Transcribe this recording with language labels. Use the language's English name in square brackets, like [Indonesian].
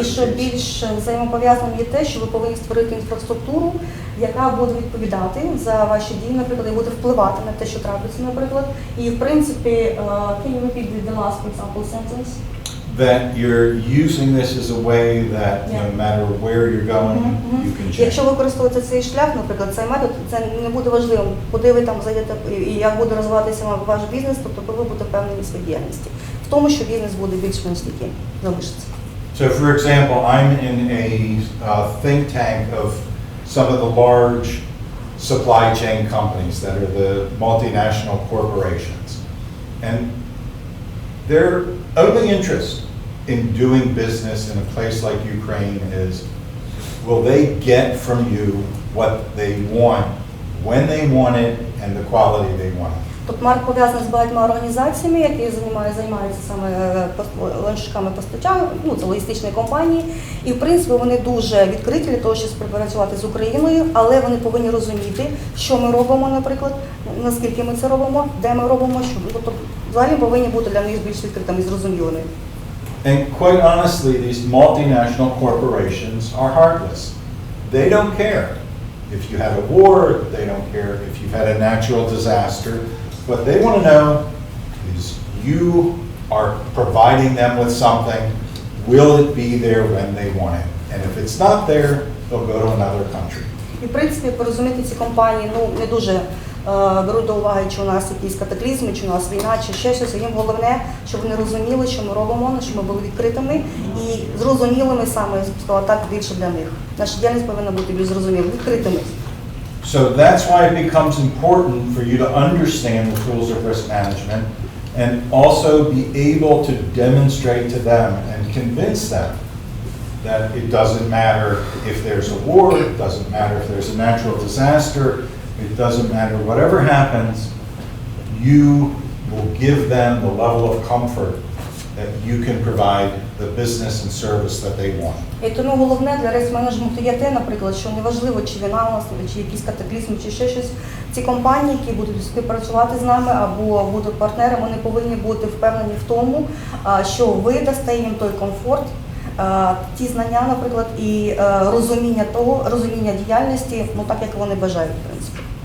[Ukrainian] І що більш взаємопов'язаним є те, що ви повинні створити інфраструктуру, яка буде відповідати за ваші дії, наприклад, і буде впливати на те, що трапиться, наприклад. І в принципі, [English] can you repeat the last example sentence? That you're using this as a way that no matter where you're going, you can change. [Ukrainian] Якщо ви використовуєте цей шлях, наприклад, цей метод, це не буде важливим, куди ви там зайдете і як буде розвиватися ваш бізнес, тобто ви будете впевнені в своїй діяльності. В тому, що бізнес буде більш-менш таким залишиться. [English] So for example, I'm in a think tank of some of the large supply chain companies that are the multinational corporations. And their only interest in doing business in a place like Ukraine is, will they get from you what they want, when they want it, and the quality they want it. [Ukrainian] Тут Марк пов'язаний з багатьма організаціями, які займаються саме ланцюжками постачання, це логістичні компанії. І, в принципі, вони дуже відкриті для того, щоб співпрацювати з Україною, але вони повинні розуміти, що ми робимо, наприклад, наскільки ми це робимо, де ми робимо, що. Тобто, взагалі повинні бути для них більш відкритими і зрозумілими. [English] And quite honestly, these multinational corporations are heartless. They don't care if you had a war, they don't care if you've had a natural disaster. What they want to know is you are providing them with something, will it be there when they want it? And if it's not there, they'll go to another country. [Ukrainian] І, в принципі, порозуміти ці компанії, не дуже беруть до уваги, чи у нас якісь катаклізми, чи у нас війна, чи ще щось. Їм головне, щоб вони розуміли, що ми робимо, щоб ми були відкритими і зрозумілими саме, сказала так, більше для них. Наша діяльність повинна бути більш зрозумілою, відкритими. [English] So that's why it becomes important for you to understand the tools of risk management and also be able to demonstrate to them and convince them that it doesn't matter if there's a war, it doesn't matter if there's a natural disaster, it doesn't matter, whatever happens, you will give them the level of comfort that you can provide the business and service that they want. [Ukrainian] І тому головне для риск-менеджменту є те, наприклад, що неважливо, чи війна у нас, чи якісь катаклізми, чи ще щось. Ці компанії, які будуть співпрацювати з нами або будуть партнерами, вони повинні бути впевнені в тому, що ви дасте їм той комфорт, ті знання, наприклад, і розуміння діяльності, так, як вони бажають, в принципі.